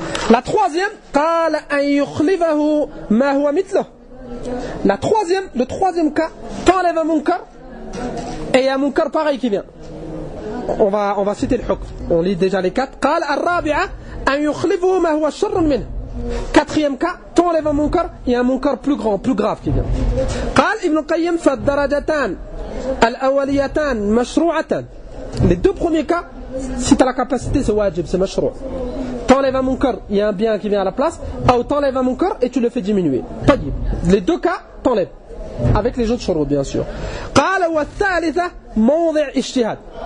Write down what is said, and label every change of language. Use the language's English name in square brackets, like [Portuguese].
[French] La troisième, le troisième cas, t'enlèves un munkar et il y a un munkar pareil qui vient. On va citer le hukm, on lit déjà les quatre. [Arabic] قال الرابعة أن يخلفه ما هو شر منه. [French] Quatrième cas, t'enlèves un munkar, il y a un munkar plus grand, plus grave qui vient. [Arabic] قال ابن القيم فالدرجتان الأوليتان مشروعتان. [French] Les deux premiers cas, si t'as la capacité, c'est wajib, c'est مشروع. T'enlèves un munkar, il y a un bien qui vient à la place, ou t'enlèves un munkar et tu le fais diminuer. طيب. Les deux cas, t'enlèves. Avec les autres shurut, bien sûr. [Arabic] قال والثالثة موضع اجتهاد.